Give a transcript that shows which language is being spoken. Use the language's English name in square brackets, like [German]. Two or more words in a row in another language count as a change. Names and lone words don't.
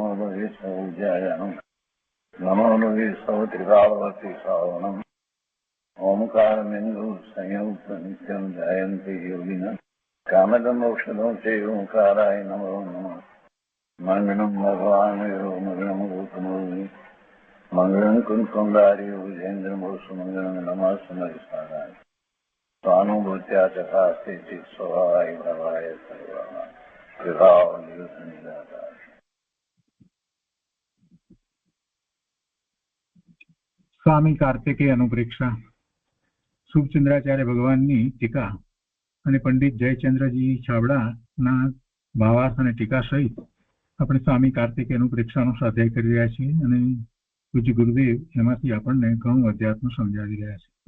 [Sanskrit] लोये सौज्यायानं नमो लोये सौत्रिकावती सावनं ओंकारमेन्दु संयुक्त नित्यं ध्यायन्ति योगिनः कामदमोक्षदं चैव ओंकाराय नमो नमः मङ्गलं भगवान् यो मङ्गलं गौतमोऽग्नि मङ्गलं कुञ्कुण्डारि विजेन्द्रमोसुमङ्गलं नमः समयसाराय स्वानुभूत्या चकास्ते स्वभावाय भवाय सर्वाः विभाव निदाता। [Gujarati] સ્વામી કાર્તિકેય અનુપ્રેક્ષા શુભચંદ્રાચાર્ય ભગવાનની ટીકા અને પંડિત જયચંદ્રજી છાબડાના ભાવાર્થ અને ટીકા સહિત આપણે સ્વામી કાર્તિકેય અનુપ્રેક્ષાનો સ્વાધ્યાય કરી રહ્યા છીએ અને પૂજ્ય ગુરુદેવ એમાંથી આપણને ઘણું અધ્યાત્મ સમજાવી રહ્યા છે.